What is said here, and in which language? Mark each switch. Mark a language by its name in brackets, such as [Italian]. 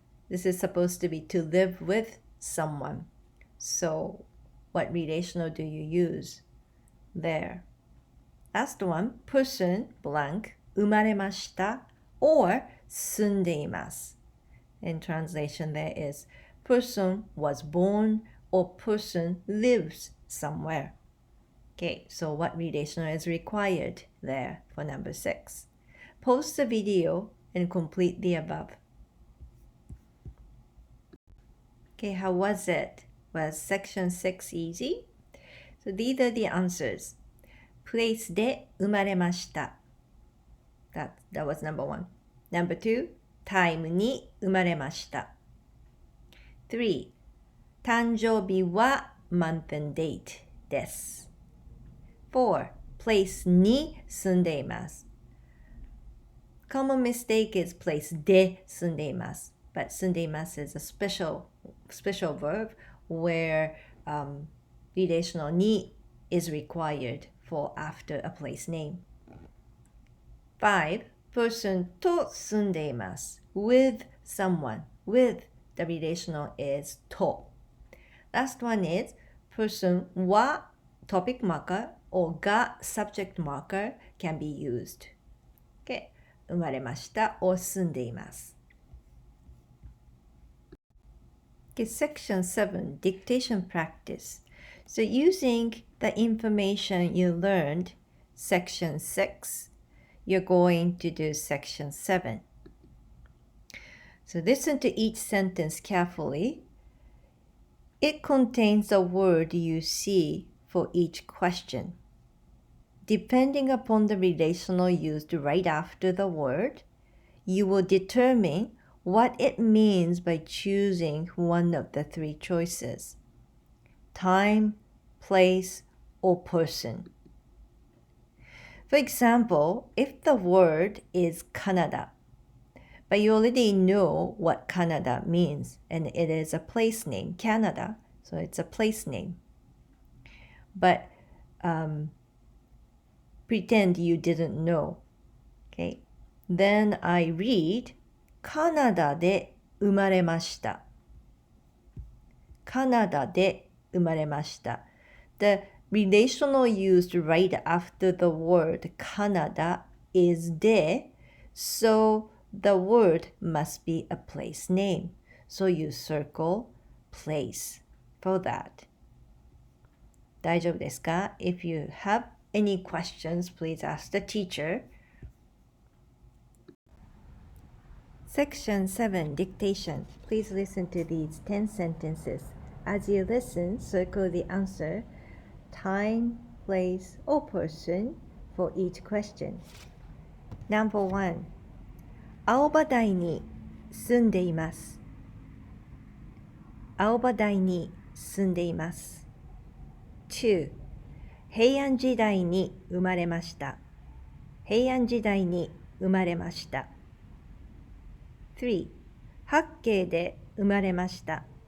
[English] This is supposed to be to live with someone. So what relational do you use there? Last one, person blank [Japanese] 生まれました [English] or [Japanese] 住んでいます. [English] In translation there is person was born or person lives somewhere. Okay, so what relational is required there for number 6? Pause the video and complete the above. Okay, how was it? Was section 6 easy? So these are the answers. Place [Japanese] で生まれました. [English] That was number 1. Number 2, time [Japanese] に生まれました. [English] 3, [Japanese] 誕生日は [English] month and date [Japanese] です. [English] 4, place [Japanese] に住んでいます. [English] Common mistake is place [Japanese] で住んでいます. [English] But [Japanese] 住んでいます [English] is a special verb where relational に is required for after a place name. 5, person [Japanese] と住んでいます. [English] With someone. With the relational is と. Last one is person は topic marker or が subject marker can be used. Okay. [Japanese] 生まれました or 住んでいます. [English] Okay, section 7, dictation practice. So using the information you learned, section 6, you're going to do section 7. So listen to each sentence carefully. It contains a word you see for each question. Depending upon the relational used right after the word, you will determine what it means by choosing one of the 3 choices: time, place, or person. For example, if the word is Canada, but you already know what Canada means, and it is a place name, Canada, so it's a place name. But pretend you didn't know. Okay. [Japanese] Then I read カナダで生まれました. カナダで生まれました. [English] The relational used right after the word Canada is で, so the word must be a place name. So you circle place for that. [Japanese] 大丈夫ですか? [English] If you have any questions, please ask the teacher. Section 7, dictation. Please listen to these 10 sentences. As you listen, circle the answer, time, place, or person for each question. Number 1. [Japanese] 青葉台に住んでいます. 青葉台に住んでいます。2、平安時代に生まれました。平安時代に生まれました。3、八景で生まれました。